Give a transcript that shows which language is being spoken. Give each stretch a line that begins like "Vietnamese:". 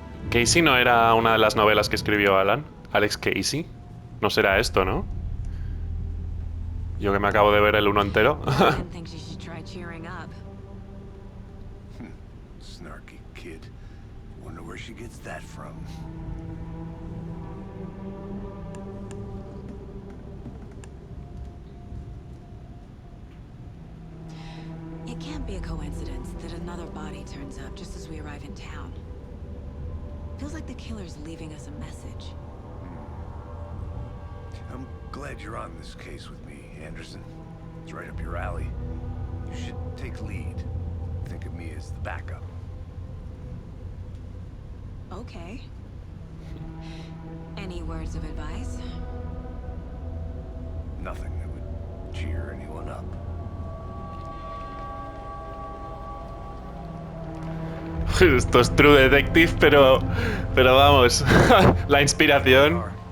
Spanish: ¿Casey no era una de las novelas que escribió Alan? ¿Alex Casey? No será esto, ¿no? Yo que me acabo de ver el uno entero.
English: Logan thinks you should try cheering up. Snarky kid. Wonder where she gets that from. It can't be a coincidence that another body turns up just as we arrive in town. Feels like the killer's leaving us a message. I'm glad you're on this case with me, Anderson. It's right up your alley. You should take lead. Think of me as the backup. Okay. Any words of advice? Nothing that would cheer anyone up.
Spanish: Esto es True Detective, pero vamos, la inspiración.